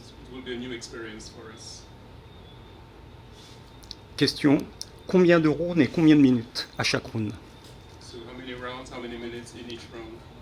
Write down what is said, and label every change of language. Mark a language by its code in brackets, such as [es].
[en] It will be a new experience for us. [fr] Question, combien de rounds et combien de minutes à chaque round? [en] So how many rounds, how many minutes in each round?